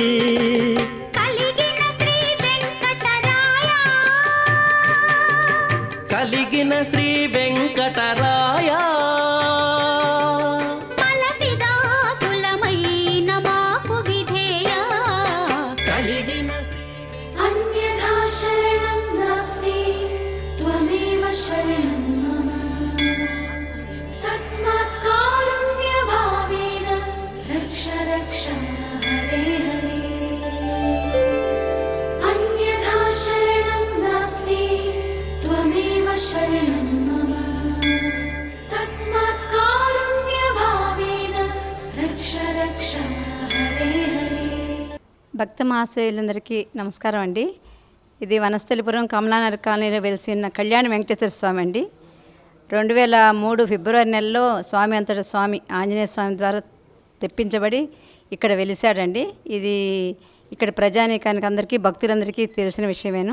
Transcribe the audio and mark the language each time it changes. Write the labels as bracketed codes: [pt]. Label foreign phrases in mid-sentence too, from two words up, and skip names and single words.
[te] కలిగిన శ్రీ వెంకటరాయ కలిగిన శ్రీ వెంకటరాయ మలసిదాసులమైన మాకు విధేయ కలిగిన [sa] अन्यथा शरणं नास्ति त्वमेव शरणं मम तस्मात् कारुण्यभावेन रक्ष रक्ष हरे हरे अन्यथा शरणं नास्ति त्वमेव शरणं मम तस्मात् कारुण्यभावेन रक्ष रक्ष हरे हरे [te] భక్త మహాశయులందరికీ నమస్కారం అండి. ఇది వనస్థలిపురం కమలానగర్ కాలనీలో వెలిసిన కళ్యాణ వెంకటేశ్వర స్వామి అండి. 2003 ఫిబ్రవరి నెలలో స్వామి అంతటా స్వామి ఆంజనేయ స్వామి ద్వారా తెప్పించబడి ఇక్కడ వెలిసాడండి. ఇది ఇక్కడ ప్రజానీకానికి అందరికీ భక్తులందరికీ తెలిసిన విషయమేను.